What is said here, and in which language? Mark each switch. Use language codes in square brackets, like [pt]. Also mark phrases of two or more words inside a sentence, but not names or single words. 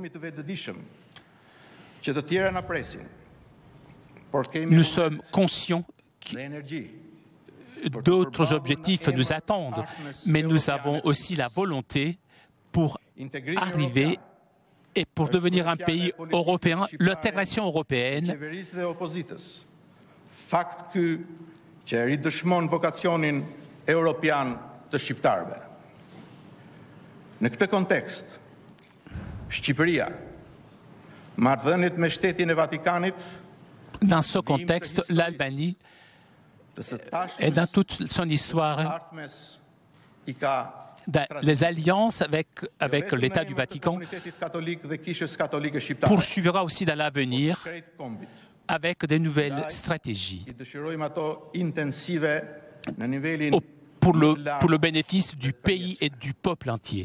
[fr] Nous sommes conscients que d'autres objectifs nous attendent, mais nous avons aussi la volonté pour arriver et pour devenir un pays européen, l'intégration européenne [sq] Në këtë kontekst, Shqipëria, marrëdhëniet me Shtetin e Vatikanit, [fr] dans ce contexte, l'Albanie et dans toute son histoire, les alliances avec l'État du Vatican poursuivra aussi dans l'avenir avec de nouvelles stratégies pour le bénéfice du pays et du peuple entier.